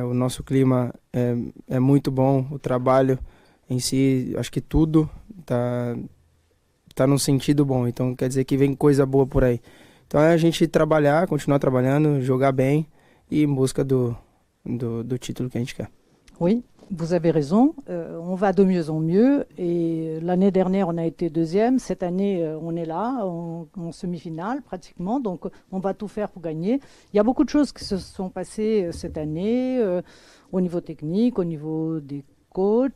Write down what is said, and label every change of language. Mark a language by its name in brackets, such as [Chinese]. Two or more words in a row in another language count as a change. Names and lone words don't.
[Portuguese] O nosso clima é muito bom, o trabalho em si, acho que tudo tá num sentido bom. Então quer dizer que vem coisa boa por aí. Então é a gente trabalhar, continuar trabalhando, jogar bem e em busca do título que a gente quer. [French] Oui, vous avez raison. On va de mieux en mieux. Et l'année dernière, on a été deuxième. Cette année, on est là, en semi-finale pratiquement. Donc, on va tout faire pour gagner. Il y a beaucoup de choses qui se sont passées cette année, au niveau technique, au niveau des coachs.